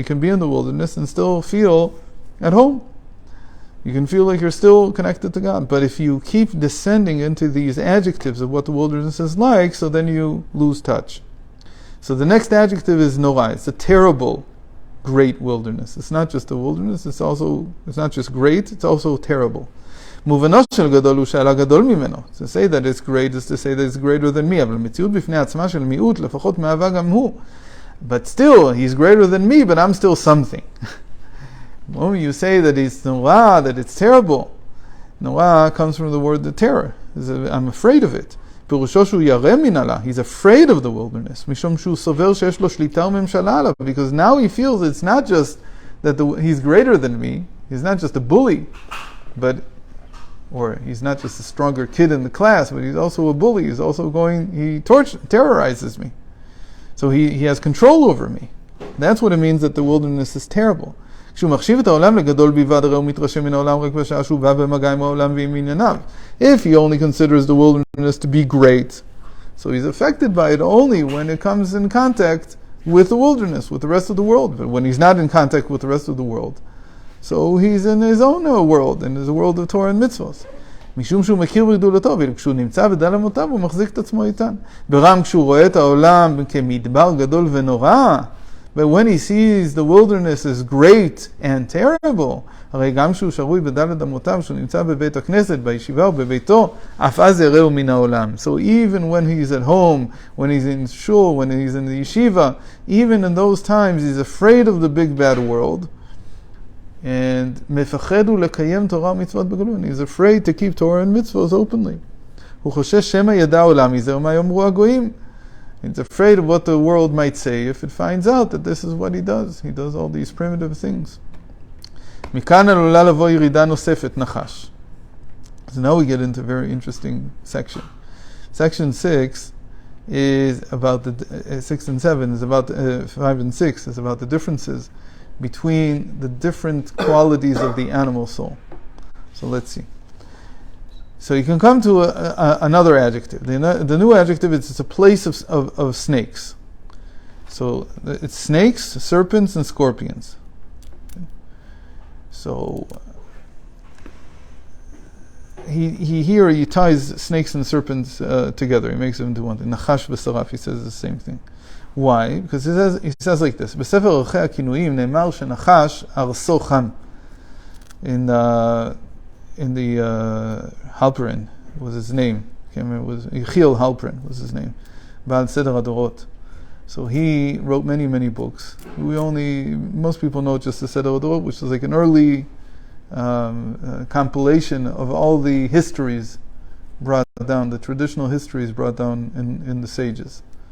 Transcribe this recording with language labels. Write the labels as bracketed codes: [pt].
[en] You can be in the wilderness and still feel at home. You can feel like you're still connected to God. But if you keep descending into these adjectives of what the wilderness is like, so then you lose touch. So the next adjective is Norah. It's a terrible, great wilderness. It's not just a wilderness, it's not just great, it's also terrible. [he] מובנו של גדול הוא שעלה גדול ממנו. [en] To say that it's great is to say that it's greater than me, [he] אבל מציאות בפני עצמה של מיעוט לפחות מהווה גם הוא. [en] But still, he's greater than me, but I'm still something. When you say that it's nora, that it's terrible, nora comes from the word the terror. I'm afraid of it. [he] פירושו שהוא ירא מן עלה. [en] He's afraid of the wilderness. [he] משום שהוא סובר שיש לו שליטה וממשלה עליו. [en] Because now he feels it's not just that he's greater than me. He's not just a bully, or he's not just a stronger kid in the class, but he's also a bully. He's also terrorizes me. So he has control over me. That's what it means that the wilderness is terrible. [he] כשהוא מחשיב את העולם לגדול בלבד, הרי הוא מתרשם מן העולם רק בשעה שהוא בא במגע עם העולם ועם ענייניו. [en] If he only considers the wilderness to be great, so he's affected by it only when it comes in contact with the wilderness, with the rest of the world. But when he's not in contact with the rest of the world, so he's in his own world, in his world of Torah and mitzvahs. [he] משום שהוא מכיר בגדולתו, וכשהוא נמצא בדל אמותיו, הוא מחזיק את עצמו איתן. ברם כשהוא רואה את העולם כמדבר גדול ונורא, [en] but when he sees the wilderness is great and terrible, [he] הרי גם כשהוא שרוי בדלת אמותיו, כשהוא נמצא בבית הכנסת, בישיבה ובביתו, אף אז יראו מן העולם. [en] So even when he's at home, when he's in shul, when he's in the yeshiva, even in those times, he's afraid of the big bad world, and [he] מפחד הוא לקיים תורה ומצוות בגלוי. [en] He's afraid to keep Torah and mitzvahs openly. [he] הוא חושש שמא ידע העולם מזה ומה יאמרו הגויים. [en] He's afraid of what the world might say if it finds out that this is what he does. He does all these primitive things. [he] מכאן עלולה לבוא ירידה נוספת, נחש. [en] So now we get into a very interesting section. Section 6 is about 6 and 7 is about 5 and 6 is about the differences between the different qualities of the animal soul. So let's see. So you can come to another adjective. The new adjective is it's a place of snakes. So it's snakes, serpents, and scorpions. Okay. So he ties snakes and serpents together. He makes them into one thing. Nachash v'saraf, he says the same thing. Why? Because he says like this. [he] בספר ערכי הכינויים נאמר שנחש ארסו חם. [en] In the Halperin was his name. I can't remember, it was Yechiel Halperin was his name. Baal Seder Adorot. So he wrote many, many books. Most people know just the Seder Adorot, which is like an early compilation of all the histories brought down, the traditional histories brought down in the sages.